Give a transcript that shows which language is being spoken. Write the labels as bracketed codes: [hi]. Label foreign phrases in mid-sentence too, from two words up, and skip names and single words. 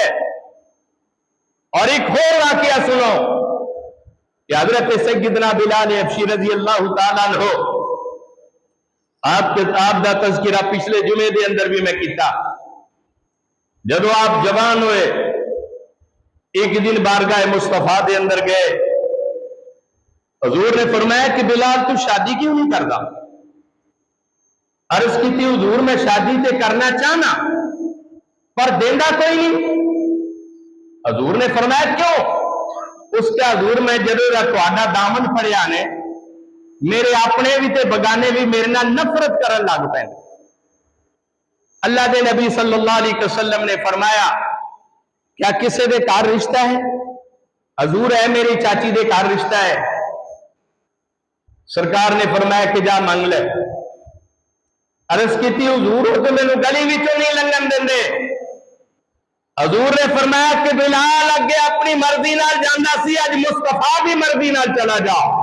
[ur] اور ایک اور واقعہ سنو کہ حضرت سیدنا بلال حبشی [ar] رضي الله تعالى عنه, [ur] آپ دا تذکرہ پچھلے جمعے کے اندر بھی میں کیا. جدوں آپ جوان ہوئے، ایک دن بارگاہ مصطفیٰ کے اندر گئے، حضور نے فرمایا کہ بلال تو شادی کیوں نہیں کرتا? [pa] عرض کی سی حضور میں شادی تے کرنا چاہناں، پر دیندا کوئی نہیں. [ur] حضور نے فرمایا کیوں? [pa] اس کے حضور میں جدوں دا تہاڈا دامن پھڑیا اے، میرے اپنے وی تے بیگانے وی میرے نال نفرت کرن لگ پئے. [ur] اللہ کے نبی [ar] صلى الله عليه وسلم [ur] نے فرمایا کیا کسی دے گھر رشتہ ہے? [pa] حضور ہے میری چاچی دے گھر رشتہ ہے. [ur] سرکار نے فرمایا کہ جا منگ لے. [pa] عرض کی حضور او تے مینوں گلی وچوں نہیں لنگھن دیندے. حضور نے فرمایا کہ بلال اگے اپنی مرضی نال جاندا سی، اج مصطفیٰ کی مرضی نال چلا جا.